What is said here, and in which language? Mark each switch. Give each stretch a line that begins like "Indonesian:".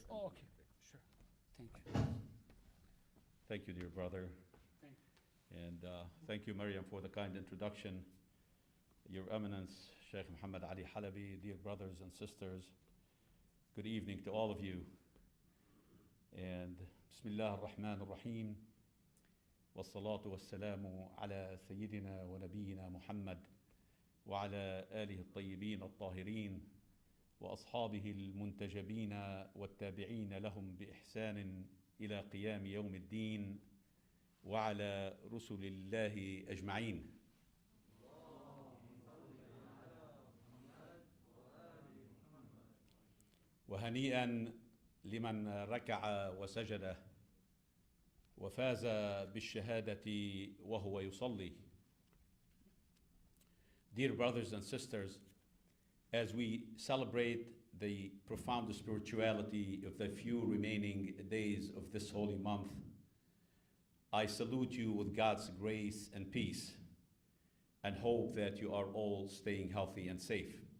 English: Oh, okay, sure. Thank you. Thank you, dear brother. Thank And thank you, Maryam, for the kind introduction. Your Eminence, Sheikh Muhammad Ali Halabi, dear brothers and sisters, good evening to all of you.
Arabic: And Bismillah ar-Rahman ar-Rahim, والصلاة والسلام على سيدنا ونبينا محمد وعلى آله الطيبين الطاهرين وأصحابه المنتجبين والتابعين لهم بإحسان إلى قيام يوم الدين وعلى رسل الله أجمعين. وهنيئا لمن ركع وسجد وفاز بالشهادة وهو يصلي.
English: Dear brothers and sisters, as we celebrate the profound spirituality of the few remaining days of this holy month, I salute you with God's grace and peace and hope that you are all staying healthy and safe.